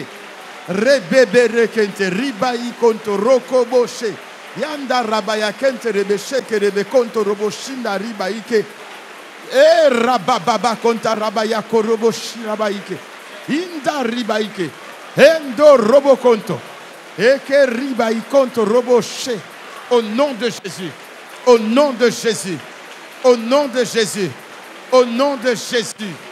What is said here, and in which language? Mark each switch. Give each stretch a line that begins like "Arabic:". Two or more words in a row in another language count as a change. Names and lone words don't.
French: Rebebere kente ribayi konto roko boshe yanda rabaya kente rebeshe ke rebe konto roboshinda ribaike e rababa konta rabaya koroboshi rabaike inda ribaike endo robo konto eke ribayi konto roboshe. Au nom de Jésus. Au nom de Jésus. Au nom de Jésus. Au nom de Jésus.